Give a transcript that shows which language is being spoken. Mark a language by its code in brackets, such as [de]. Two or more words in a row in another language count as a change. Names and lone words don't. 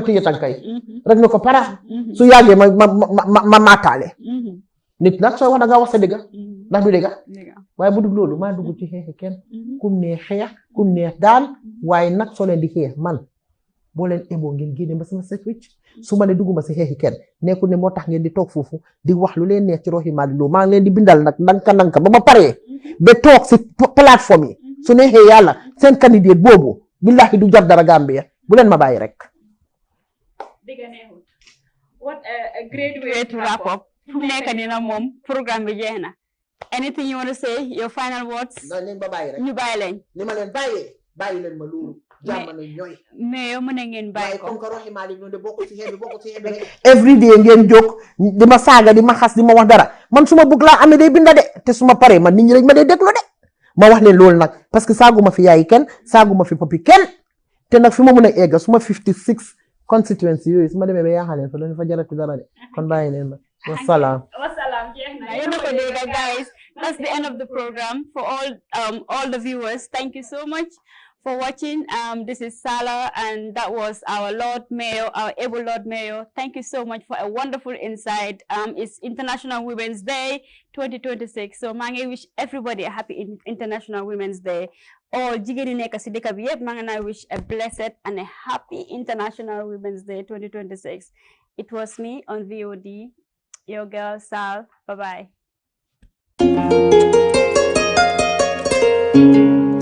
[wo] téye tànkay rek ne ko para su yàggee ma maataale nit nag sooy wax da ngaa wax sa dëgg ndax du dëgg waaye bu dul loolu maa dugg ci xeex kenn kum neex xeex kum neex daal waaye nag soo leen di xeex man boo leen eboo ngeen génne ba sama set wicc su ma ne dugguma si xeexi kenn nekkul ne moo tax ngeen di toog foofu di wax lu leen neex ci Rohey Malick Lowe maa ngi leen di bindal nag nanka ba ma paree ba toog si plateforme yi su neexee yàlla seen candidate boobu billahi du jar dara Gambia bu leen ma bàyyi rek. [en] What a great way to wrap up. [wo] fu nekk nii nag moom programme bi jeex na. [en] Anything you want to say, your final words? [wo] Leen ba bàyyi rek. ñu bàyyi leen. ni ma leen bàyyi leen ma loolu. jàmm na ñooy. mais yow mu ne ngeen bàyyi ko. [fr] comme que [wo] Rohey Malick Lowe de bokk ci xeex bi rek. [en] every day [wo] ngeen jóg di ma saaga di ma xas di ma wax dara man su ma bëgg laa amee day binda de te su ma paree man nit ñi rek ma day déglu de ma wax leen loolu nag parce que saaguma fi yaayi kenn saaguma fi papi kenn te nag fi ma mën a egga su ma 56 constituency yooyu su ma demee ba yaaxaleen fa loolu fa jarati dara de kon bàyyi leen ma wasalaam. [en] Guys, that's the end of the program. For all the viewers, thank you so much for watching. This is Salah, and that was our Lord Mayor, our able Lord Mayor. Thank you so much for a wonderful insight. It's International Women's Day 2026, so I wish everybody a happy International Women's Day. All [wo] jigéen nekk ci dëkk bi yépp [en] I wish a blessed and a happy International Women's Day 2026. It was me on VOD, your girl Sal. Bye bye.